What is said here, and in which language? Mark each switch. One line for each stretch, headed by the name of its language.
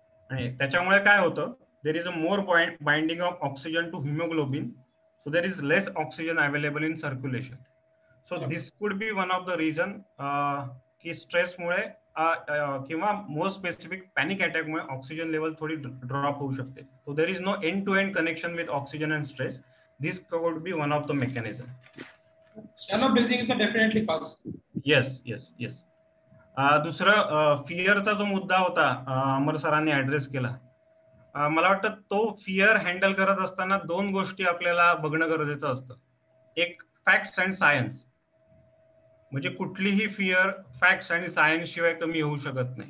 Marathi: आणि त्याच्यामुळे काय होतं,
English: there is a more binding of oxygen to hemoglobin, so there is less oxygen available in circulation. So this could be one of the reason
Marathi: की stress मुळे किंवा more specific panic attack मुळे oxygen level थोडी drop होऊ शकते.
English: So there is no end-to-end connection with oxygen and stress. This could be one of the mechanism. Shallow breathing is definitely cause. Yes.
Marathi: दुसरं फिअरचा जो मुद्दा होता अमर सरांनी ऍड्रेस केला. मला वाटतं तो फिअर हँडल करत असताना 2 गोष्टी आपल्याला बघणं गरजेचं असतं. एक फॅक्ट्स अँड सायन्स, म्हणजे कुठलीही फिअर फॅक्ट्स आणि सायन्स शिवाय कमी होऊ शकत नाही.